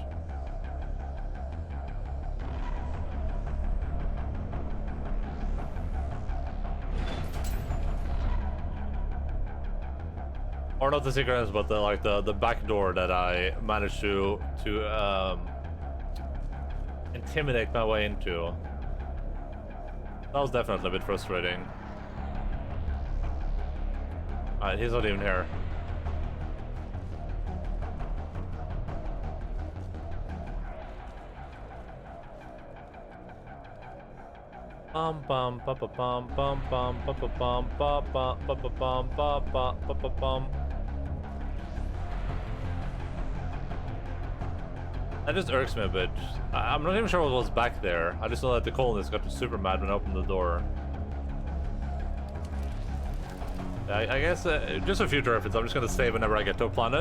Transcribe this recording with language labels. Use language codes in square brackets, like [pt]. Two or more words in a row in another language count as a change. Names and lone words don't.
[en] Or not the secret entrance, but the back door that I managed to intimidate my way into. That was definitely a bit frustrating. Alright, he's not even here. Bum bum ba ba bum bum bum ba ba bum ba ba ba ba bum ba ba ba ba bum. That just irks me a bit. I'm not even sure what was back there. I just know that the colonists got super mad when I opened the door. I guess just for future reference, I'm just gonna save whenever I get to a planet.